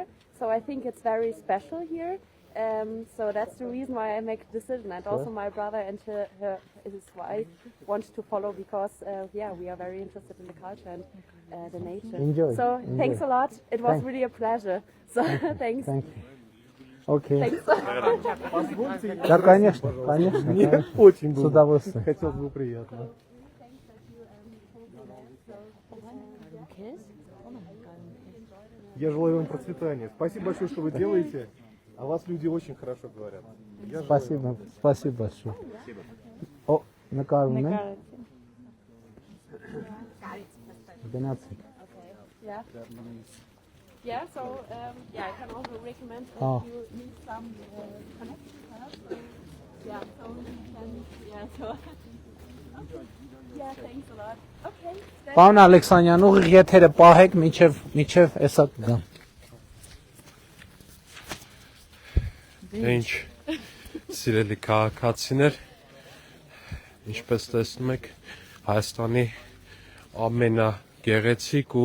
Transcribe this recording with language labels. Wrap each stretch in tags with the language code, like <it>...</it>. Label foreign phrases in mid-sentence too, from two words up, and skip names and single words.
<en>So I think it's very special here. So that's the reason why I make the decision. And also my brother and his wife want to follow because, yeah, we are very interested in the culture and the nature. Enjoy. So Enjoy. thanks a lot. It was Thank- really a pleasure. So thanks. Thank you. Okay. Thanks.</en> <ru>Да, конечно, конечно. Мне очень С было. удовольствием. Хотелось бы приятно. Я желаю вам процветания. Спасибо большое, что вы делаете. О вас люди очень хорошо говорят. Я желаю Спасибо, спасибо большое. О,</ru> <hy>նկարում են։ Գնացեք։</hy> <en>Yeah. Yeah, so yeah, I can also recommend that Oh. you need some connection. Yeah, so you can, yeah, so. Okay. Yeah, thanks a lot. Okay. then-</en> <hy>Պարոն Ալեքսանյան, ուղիղ եթերը պահեք միջև էսա կգամ։ Ինչ սիրելի քաղաքացիներ, ինչպես տեսնում եք, Հայաստանի ամենագեղեցիկ ու</hy>